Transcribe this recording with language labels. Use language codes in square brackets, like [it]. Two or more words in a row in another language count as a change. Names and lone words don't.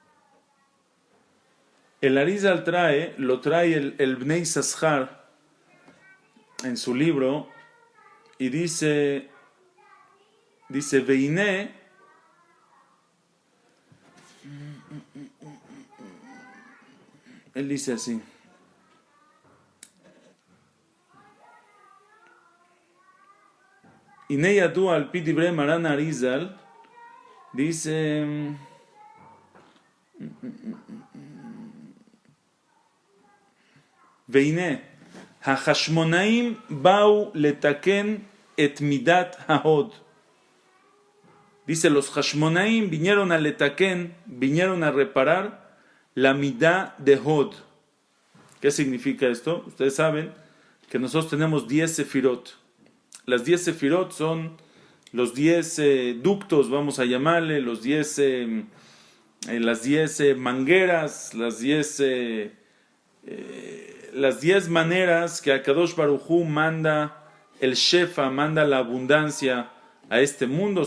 [es] El Arizal lo trae el Bnei Sashar en su libro y dice Veiné, él dice así. [he] הנה ידוע על פי דברי מרן האריז״ל, dice... והנה, החשמונאים באו לתקן את מידת ההוד. [es] Dice, los Hashmonaim vinieron a letaken, vinieron a reparar la [he] מידה של הוד. [es] ¿Qué significa esto? Ustedes saben que nosotros tenemos 10 sefirot. Las 10 sefirot son los 10 ductos, vamos a llamarle, las 10 mangueras, las 10 maneras que [he] הקדוש ברוך הוא [es] manda el Shefa, manda la abundancia a este mundo.